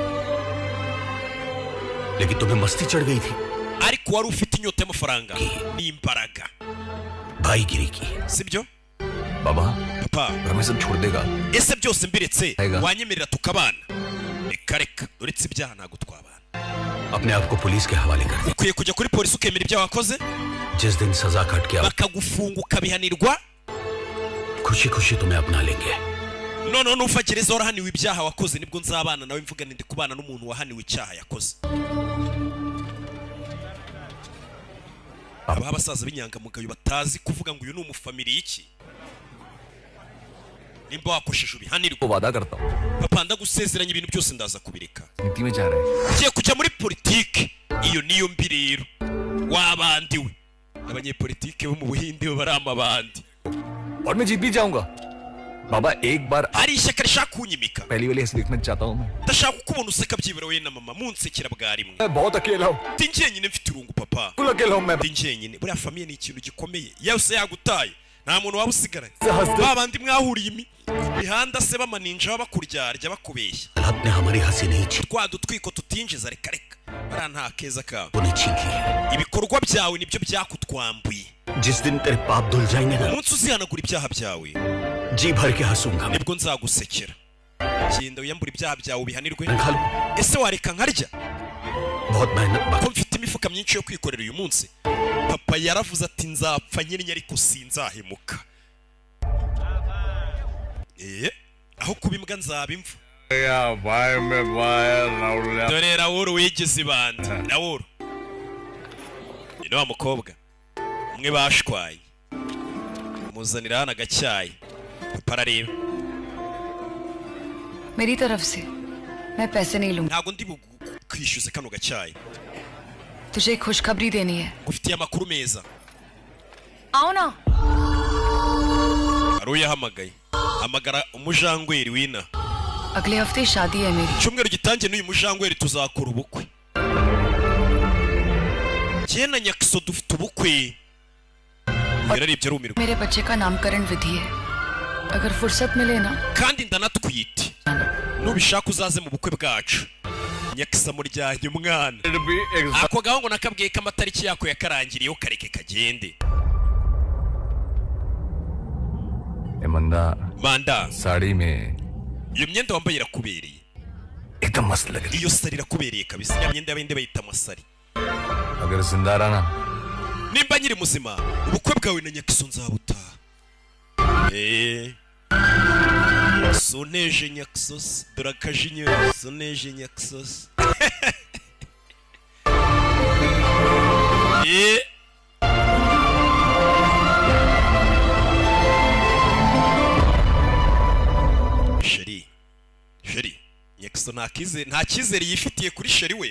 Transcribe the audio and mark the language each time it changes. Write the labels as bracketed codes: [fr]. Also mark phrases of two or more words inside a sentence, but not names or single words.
[hi] लेकिन तुम्हें मस्ती चढ़ गई थी। [rw] Ariko wari ufite inyota y'amafaranga n'imbaraga. [hi] भाईगिरी की। [rw] Sibyo? [hi] बाबा [rw] Papa. [hi] हमें सब छोड़ देगा [rw] Ese byose mbiretse Ega. wanyemerera tukabana. Reka uretse ibyaha ntago twabana. [hi] अपने आप को पुलिस के हवाले कर दे। [rw] Ukwiye kujya kuri polisi ukemera ibyaha wakoze [hi] जिस दिन सजा काट के [rw] bakagufunga ukabihanirwa. [hi] खुशी खुशी तुम्हें अपना लेंगे। [rw] Noneho nuva gereza warahaniwe ibyaha wakoze nibwo nzabana nawe mvuga ndi kubana n'umuntu wahaniwe icyaha yakoze. Aba basaza b'inyangamugayo batazi kuvuga ngo uyu ni umufamiliye iki. Nimba wakosheje ubihanirwa. [hi] वो वादा करता हूँ [rw] Papa ndagusezeranya ibintu byose ndaza kubireka. [hi] नीति में जा रहे हैं [rw] Ugiye kujya muri politiki. Iyo niyo mbi rero. Wabandiwe. Abanyepolitike bo mu Buhinde bo bari amabandi. [hi] और मैं जीत भी जाऊंगा बाबा एक बार [rw] Hari ishyaka rishaka kunyimika. [hi] पहली वाली ऐसे देखना चाहता हूँ मैं [rw] Ndashaka kukubona useka byibura we na mama munsekera bwa rimwe. [hi] मैं बहुत अकेला हूँ [rw] Ndi njyenyine mfite urungu papa. [hi] बिल्कुल अकेला हूँ मैं [rw] Ndi njyenyine. Buriya famiye ni ikintu gikomeye. Yose yagutaye. Nta muntu waba usigaranye. [hi] हंसते [rw] Babandi mwahuriye imihanda se bamaninja bakuryarya bakubeshya. [hi] हालात ने हमारी हंसी नहीं छीन [rw] Twa dutwiko tutinjiza reka. Bariya nta keza kawe. [hi] उन्हें छीन की। [rw] Ibikorwa byawe nibyo byakutwambuye. [hi] जिस दिन तेरे पाप धुल जाएंगे ना [rw] Umunsi uzihanagura ibyaha byawe [hi] जी भर के हंसूंगा मैं। [rw] nibwo nzagusekera. Genda wiyambura ibyaha byawe ubihanirwe. [hi] खा लो। [rw] Ese wareka nkarya? [hi] बहुत मेहनत [rw] Ko [hi] बाकी। [rw] mfite imifuka myinshi yo kwikorera uyu munsi. Papa yaravuze ati nzapfa nyine ariko sinzahemuka. Aho kuba imbwa nzaba imva. [hi] भाई मैं भाई [rw] Dore Raoul wigeze ibandi. Raoul. Ni wa mukobwa. Umwe bashwaye. Muzanira hano agacyayi. Papa arareba. [hi] मेरी तरफ से मैं पैसे नहीं लूंगा [rw] Ntago ndi bukwishyuze kano gacyayi. [hi] तुझे एक खुशखबरी देनी है [rw] Ngufitiye amakuru meza. [hi] आओ ना [rw] Raoul yahamagaye. Hamagara umujangweri wina. [hi] अगले हफ्ते शादी है मेरी [rw] Cyumweru gitangiye n'uyu mujangweri tuzakora ubukwe. Jye na Nyakiso dufite ubukwe. Yararebye arumirwa. [hi] मेरे बच्चे का नामकरण विधि है अगर फुर्सत मिले ना [rw] Kandi ndanatwite. Nubishaka uzaze mu bukwe bwacu. Nyakiso amuryaye umwana. Ako gahungu nakabwiye ko amatariki yako yakarangiriyeho kareke kagende. [hi] मंदा [rw] Manda, [hi] साड़ी में [rw] iyo myenda wambaye irakubereye. [hi] एकदम मस्त लग रही [rw] Iyo sari irakubereye kabisa. Ya myenda y'abandi bayita amasari. [hi] अगर जिंदा रहना [rw] Nimba nyiri muzima, ubukwe bwawe na Nyakiso nzabutaha. Soneje nyaksos durakajinyo soneje nyaksos Sheri nyakso nta kizere yifitiye kuri sheri we